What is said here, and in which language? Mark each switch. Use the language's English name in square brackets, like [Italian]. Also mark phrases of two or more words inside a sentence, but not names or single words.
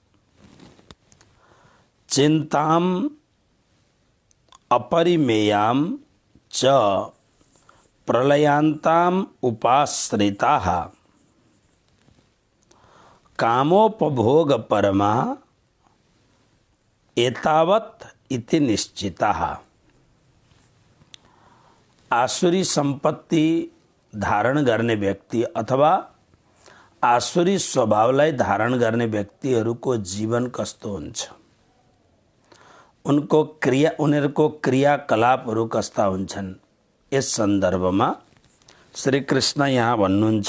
[Sanskrit] चिंताम अपरिमेयां च प्रलयांताम उपाश्रिताः कामोपभोगपरमा एतावत् इति निश्चितः। [Nepali] आसुरी संपत्ति धारण गर्ने व्यक्ति अथवा आसुरी स्वभावलाई धारण गर्ने व्यक्तिहरूको जीवन कस्तो हुन्छ, उनीहरूको क्रियाकलापहरू कस्ता हुन्छन्, यस सन्दर्भमा श्री कृष्ण यहाँ भन्नुहुन्छ।